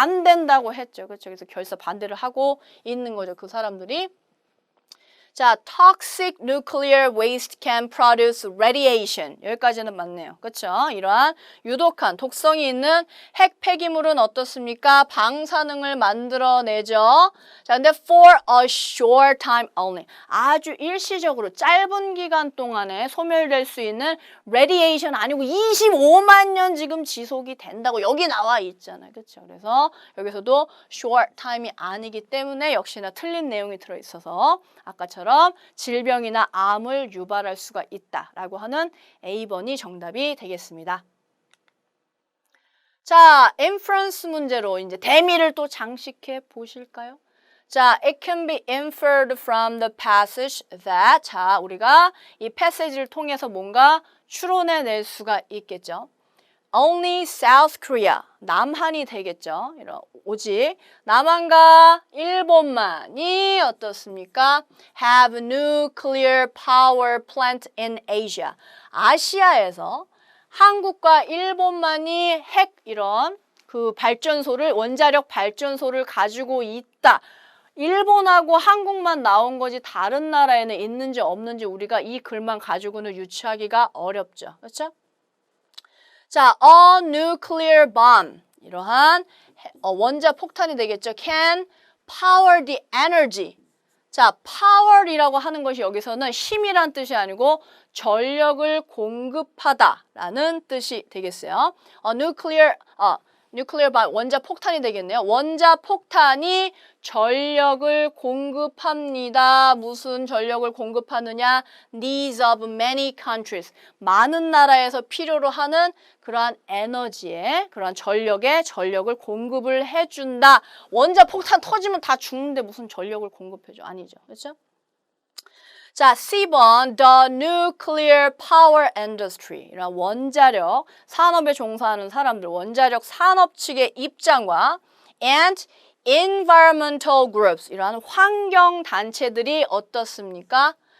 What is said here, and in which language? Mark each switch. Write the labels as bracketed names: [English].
[Korean] 안 된다고 했죠. 그렇죠? 그래서 결사 반대를 하고 있는 거죠. 그 사람들이. 자, [English] toxic nuclear waste can produce radiation. [Korean] 여기까지는 맞네요. 그렇죠? 이러한 유독한 독성이 있는 핵 폐기물은 어떻습니까? 방사능을 만들어내죠. 자, 근데 [English] for a short time only. [Korean] 아주 일시적으로 짧은 기간 동안에 소멸될 수 있는 radiation 아니고 25만 년 지금 지속이 된다고 여기 나와 있잖아요. 그렇죠? 그래서 여기서도 short time이 아니기 때문에 역시나 틀린 내용이 들어 있어서 아까처럼 질병이나 암을 유발할 수가 있다라고 하는 A번이 정답이 되겠습니다. 자, inference 문제로 이제 대미를 또 장식해 보실까요? 자, [English] it can be inferred from the passage that [Korean] 자, 우리가 이 패시지를 통해서 뭔가 추론해낼 수가 있겠죠. [English] Only South Korea, [Korean] 남한이 되겠죠. 오직 남한과 일본만이 어떻습니까? [English] Have nuclear power plant in Asia. [Korean] 아시아에서 한국과 일본만이 핵 이런 그 발전소를 원자력 발전소를 가지고 있다. 일본하고 한국만 나온 거지 다른 나라에는 있는지 없는지 우리가 이 글만 가지고는 유추하기가 어렵죠. 그렇죠? 자, [English] a nuclear bomb [Korean] 이러한 원자 폭탄이 되겠죠. [English] Can power the energy. [Korean] 자, power이라고 하는 것이 여기서는 힘이란 뜻이 아니고 전력을 공급하다라는 뜻이 되겠어요. nuclear bomb 원자 폭탄이 되겠네요. 원자 폭탄이 전력을 공급합니다. 무슨 전력을 공급하느냐? [English] Needs of many countries. [Korean] 많은 나라에서 필요로 하는 그러한 에너지에, 그러한 전력을 공급을 해준다. 원자 폭탄 터지면 다 죽는데 무슨 전력을 공급해줘? 아니죠. 그렇죠? 자, C번 [English] The nuclear power industry [Korean] 이런 원자력 산업에 종사하는 사람들, 원자력 산업 측의 입장과 [English] and environmental groups [Korean] 이러한 환경 단체들이 어떻습니까?